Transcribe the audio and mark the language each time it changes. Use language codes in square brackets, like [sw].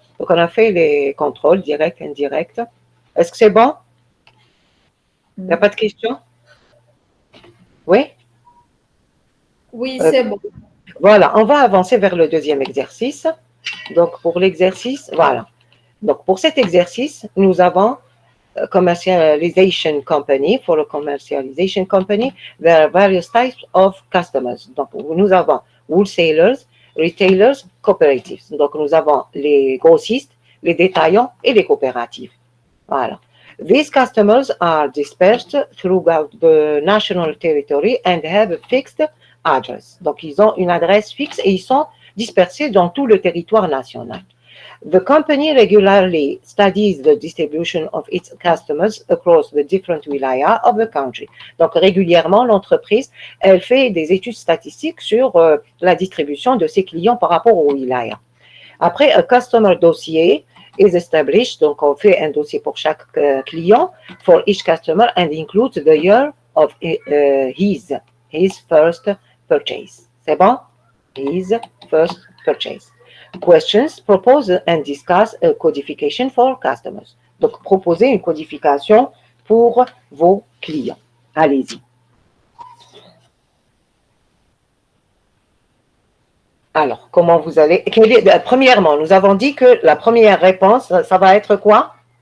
[fr] Donc, on a fait les contrôles directs, indirects. Est-ce que c'est bon? Il n'y a pas de questions? Oui? Oui, c'est bon. Voilà, on va avancer vers le deuxième exercice. Donc, pour l'exercice, voilà. Donc, pour cet exercice, nous avons [en] commercialization company. For a commercialization company, there are various types of customers. [fr] Donc, nous avons [en] wholesalers, retailers, cooperatives. [fr] Donc, nous avons les grossistes, les détaillants et les coopératives. Voilà. [en] These customers are dispersed throughout the national territory and have a fixed address. [fr] Donc, ils ont une adresse fixe et ils sont dispersés dans tout le territoire national. [en] The company regularly studies the distribution of its customers across the different wilayas of the country. [fr] Donc, régulièrement, l'entreprise, elle fait des études statistiques sur la distribution de ses clients par rapport au wilaya. Après, [en] a customer dossier is established. [fr] Donc, on fait un dossier pour chaque client [en] for each customer and includes the year of his first purchase. [fr] C'est bon? [en] His first purchase. Questions, propose and discuss a codification for customers. [fr] Donc, proposez une codification pour vos clients. Allez-y. Alors, comment vous allez… Premièrement, nous avons dit que la première réponse, ça va être quoi?